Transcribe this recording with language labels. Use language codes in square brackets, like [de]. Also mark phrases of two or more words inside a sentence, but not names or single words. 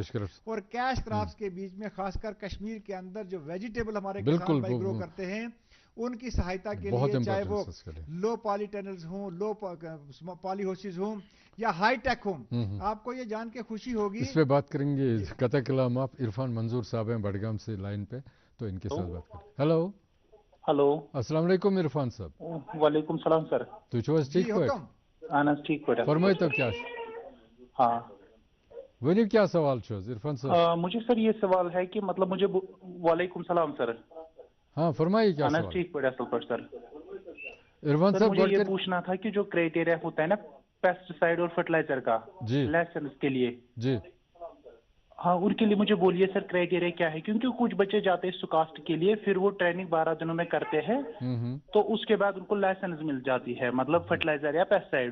[ur] اور [en] cash crops [ur] کے بیچ میں خاص کر کشمیر کے اندر جو ویجیٹیبل ہمارے کسان بھائی گرو کرتے ہیں ان کی سہایتا کے لیے, چاہے وہ [en] low poly tunnels [ur] ہوں, [en] low poly houses [ur] ہوں یا [en] high tech [ur] ہوں, آپ کو یہ جان کے خوشی ہوگی. اس پہ بات کریں گے. قطع کلام آپ عرفان منظور صاحب ہیں بڑگام سے لائن پہ, تو ان کے ساتھ بات کریں. ہلو [ar] السلام علیکم [ur] عرفان صاحب. [ar] وعلیکم السلام سر. [ks] تو چھو حظ ٹھیک پٲٹھۍ؟ اہن حظ ٹھیک پٲٹھۍ. فرمٲیو تو کیا ہاں ؤنِو کیا سوال چھُ حظ عرفان صاحب؟ [ur] مجھے سر یہ سوال ہے کہ مطلب مجھے [ar] وعلیکم السلام [ur] سر. ہاں فرمائیے کیا سوال. [ks] ٹھیک پٲٹھۍ اصل پٲٹھۍ سر. [ur] عرفان صاحب مجھے یہ پوچھنا تھا کہ جو کرائٹیریا ہوتا ہے نا پیسٹیسائڈ اور فرٹیلائزر کا لائسنس کے لیے, ہاں ان کے لیے مجھے بولیے سر کرائٹیریا کیا ہے, کیونکہ کچھ بچے جاتے ہیں سکاسٹ کے لیے, پھر وہ ٹریننگ 12 دنوں میں کرتے ہیں تو اس کے بعد ان کو لائسنس مل جاتی ہے مطلب فرٹیلائزر یا پیسٹیسائڈ.